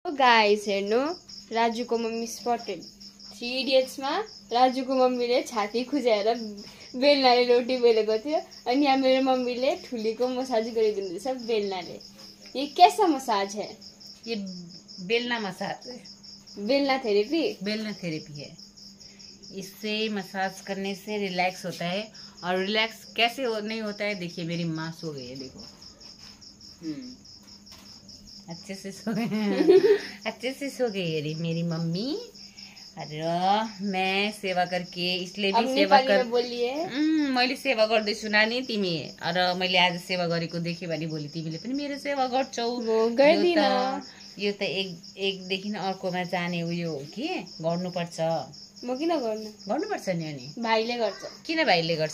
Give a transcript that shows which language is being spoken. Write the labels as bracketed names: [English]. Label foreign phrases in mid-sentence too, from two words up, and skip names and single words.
[Nepali] गाइस हेर्नु राजुको मम्मी स्पटेड 3 इडियट्समा राजुको मम्मीले छाती खुजाएर बेलनाले रोटी बेलेको थियो अनि यहाँ मेरो मम्मीले ठुलीको मसाज गरिदिँदैछ बेलनाले। [Hindi] ये कैसा मसाज है? ये बेलना मसाज है। बेलना थेरेपी? बेलना थेरेपी है। इससे मसाज करने से रिलैक्स होता है। और रिलैक्स कैसे नहीं होता है, देखिए मेरी माँ सो गई है, देखो अच्छे से सो गए अच्छे से सो गई है मेरी मम्मी। अरे मैं सेवा करके इसलिए भी सेवा कर बोलिए [Nepali] मैले सेवा गर्दैछु नानी तिमी। र मैले आज सेवा गरेको देखेँ भने भोलि तिमीले पनि मेरो सेवा गर्छौ। यो त एकदेखि अर्कोमा जाने उयो हो कि गर्नुपर्छ। म किन गर्नुपर्छ नि। अनि भाइले गर्छ। किन भाइले गर्छ?